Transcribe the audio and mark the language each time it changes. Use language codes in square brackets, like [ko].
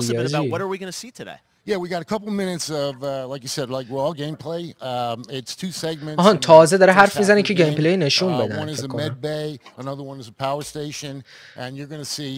[en] us a bit about what are we going to see today? Yeah, we got a couple minutes of, like you said, like raw gameplay. It's 2 segments. [fa] آهان تازه داره حرف میزنه که گیمپلی نشون بدن. [en] One is a med bay, another one is a power station, and you're going to see.